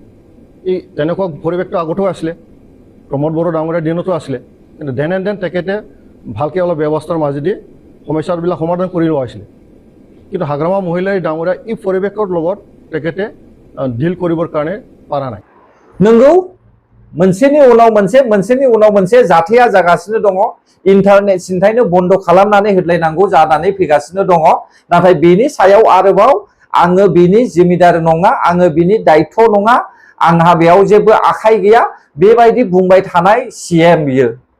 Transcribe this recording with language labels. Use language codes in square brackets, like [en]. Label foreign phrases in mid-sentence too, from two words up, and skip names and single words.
[as] এই তেনেকুৱা পৰিৱেশটো আগতেও আছিলে, প্ৰমোদ বড়ো ডাঙৰীয়াৰ দিনতো আছিলে। কিন্তু [en] then and then [as] তেখেতে ভালকৈ অলপ ব্যৱস্থাৰ মাজেদি সমস্যাবিলাক সমাধান কৰি লোৱা হৈছিলে। কিন্তু হাগ্ৰামা মহিলাই ডাঙৰীয়া এই পৰিৱেশৰ লগত তেখেতে ডিল কৰিবৰ কাৰণে পৰা নাই। [brx] नंगौ, मोनसेनि उनाव मोनसे जाथाया जागासिनो दङ। इन्टारनेट सिन्थायनो बन्द खालामनानै होलायनांगौ जानानै फैगासिनो दङ। नाथाय बेनि सायाव आरोबाव आङो बिनि जिम्मेदार नङा, आङो बिनि दायित्व नङा, आंहा बेयाव जेबो आखाइ गैया बेबायदि बुंबाय थानाय CM बियो।